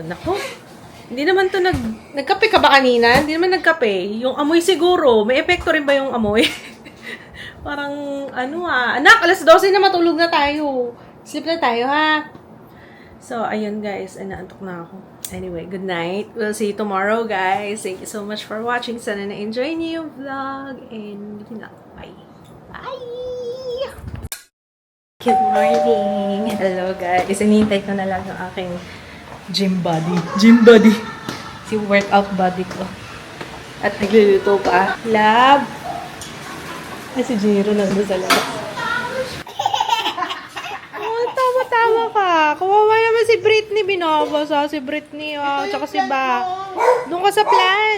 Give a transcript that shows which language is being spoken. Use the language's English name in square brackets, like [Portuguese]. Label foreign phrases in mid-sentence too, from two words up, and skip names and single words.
[Filipino] Naku! Hindi naman to nagkape ka ba kanina? Hindi naman nagkape. Yung amoy siguro. May epekto rin ba yung amoy? Parang, anak, alas 12 na matulog na tayo. Sleep na tayo, ha? So, ayun guys. Naantok na ako. [English] Anyway, good night. We'll see you tomorrow, guys. Thank you so much for watching. [Filipino] Sana na-enjoy niyo yung vlog. And, yun na. Bye. Bye! [English] Good morning! Hello, guys. [Filipino] Inintay ko na lang yung aking [English] gym body. Gym body. [Filipino] Si [English] workout body [Filipino] ko. At nagluluto pa. Lab! Ay, si Jiro nandun sa labas. Oh, tama-tama ka. Kawawa naman si Britney. Binabasa si Britney. Oh, tsaka si Ba. Doon ka sa plants.